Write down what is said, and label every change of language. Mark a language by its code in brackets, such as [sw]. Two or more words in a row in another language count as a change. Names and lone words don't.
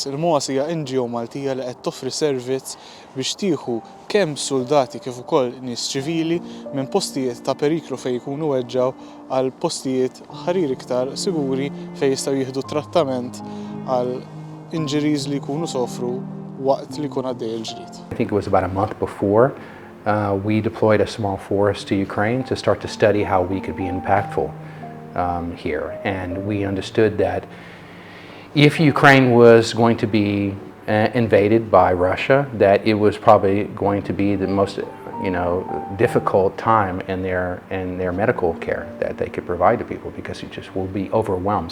[mt] Il-MOAS hija NGO Maltija li qed toffri servizz biex tieħu kemm soldati kif ukoll nies ċivili minn postijiet ta' periklu fejn jkunu weġġaw għal postijiet ħarir iktar siguri fejn jistgħu jieħdu trattament għal injuries li jkunu sofru waqt li jkun għaddej il-ġrid. [en] I think it was about a month before we deployed a small force to Ukraine to start to study how we could be impactful here, and we understood that if Ukraine was going to be invaded by Russia, that it was probably going to be the most difficult time in their medical care that they could provide to people, because it just will be overwhelmed.